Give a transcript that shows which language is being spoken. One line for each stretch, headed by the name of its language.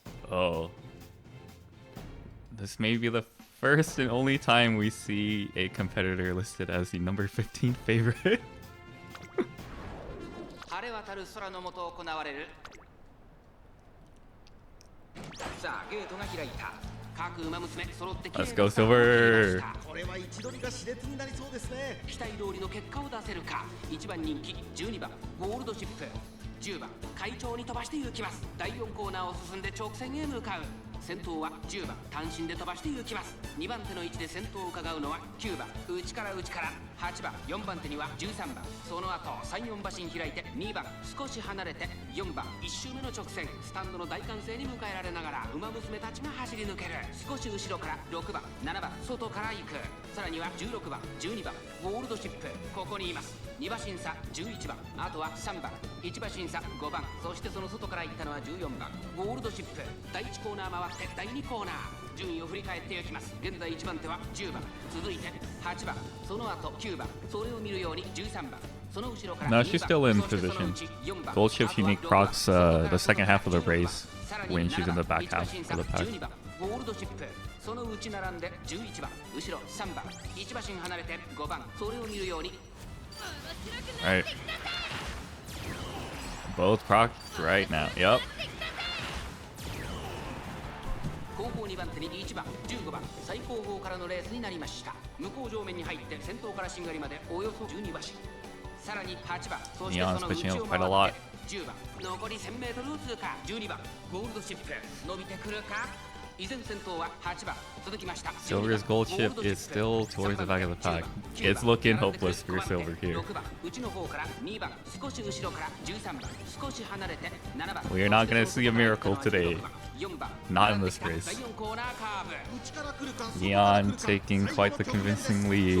English: Oh. This may be the first and only time we see a competitor listed as the number 15 favorite.
Japanese: 晴れ渡る空の下行われる。さあ、ゲートが開いた。各馬娘揃ってきれい
English: Let's go Silver!
Japanese: これは位置取りが熾烈になりそうですね。期待通りの結果を出せるか。1番人気、12番ゴールドシップ、10番会長に飛ばして行きます。第4コーナーを進んで直線へ向かう。先頭は10番単身で飛ばして行きます。 2番手の位置で先頭を伺うのは9番内から8番4番手には13番、その後3、4馬身開いて2番少し離れて4番1周目の直線、スタンドの大歓声に迎えられながら馬娘たちが走り抜ける。少し後ろから6番7番外から行く。さらには16番12番ゴールドシップ、ここにいます。 2馬身差11番、あとは3番1馬身差5番、そしてその外から行ったのは14番ゴールドシップ。第1コーナー回って第2コーナー、順位を振り返っていきます。現在1番手は10番、続いて8番、その後9番、それを見るように13番、その後ろから
English: No, she's still in position. Gold Chip's unique procs the second half of the race when she's in the back half of the pack.
Japanese: ゴールドシップ、その内並んで11番、後ろ3番、1馬身離れて5番、それを見るように。
English: Alright. Both procs right now. Yep.
Japanese: 後方2番手に1番15番、最後方からのレースになりました。向こう上面に入って先頭からしんがりまでおよそ12馬身、さらに8番、そしてその内を回って10番、残り 1000m を通過。 12番ゴールドシップ伸びてくるか。依然先頭は8番、続きました。
English: Silver's gold chip is still towards the back of the pack. It's looking hopeless for Silver here.
Japanese: 6番内の方から2番、少し後ろから13番、少し離れて7番。
English: We are not gonna see a miracle today.
Japanese: 4番
English: Not in this race.
Japanese: 第4コーナーカーブ。
English: Neon taking quite the convincing lead.